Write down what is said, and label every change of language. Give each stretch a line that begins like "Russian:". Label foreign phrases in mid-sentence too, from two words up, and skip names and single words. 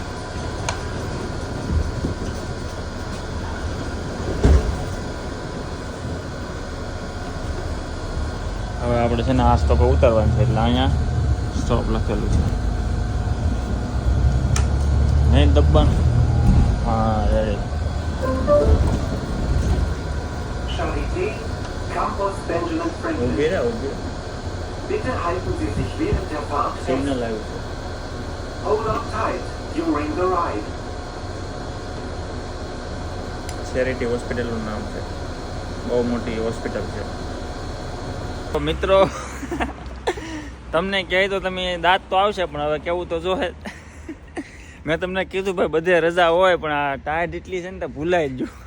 Gujarati: હવે આપણે છે ને આ સ્ટોપે ઉતરવાનું છે, એટલે અહીંયા સ્ટોપ લખેલું છે. નહીં દબાણ. હા રેડી. ઊભી રહે, ઊભી.
German: Bitte halten Sie sich während der Fahrt fest.
Gujarati: સિગ્નલ આવ્યું છે.
English: Hold on tight during the ride.
Gujarati: ચેરિટી હોસ્પિટલનું નામ છે. બહુ મોટી હોસ્પિટલ છે. તો મિત્રો તમને કહે તો તમે દાંત તો આવશે, પણ હવે કેવું તો જોહે. મેં તમને કીધું ભાઈ બધે રજા હોય, પણ આ ટાયર્ડ એટલી છે ને તો ભૂલાઈ જ ગયું.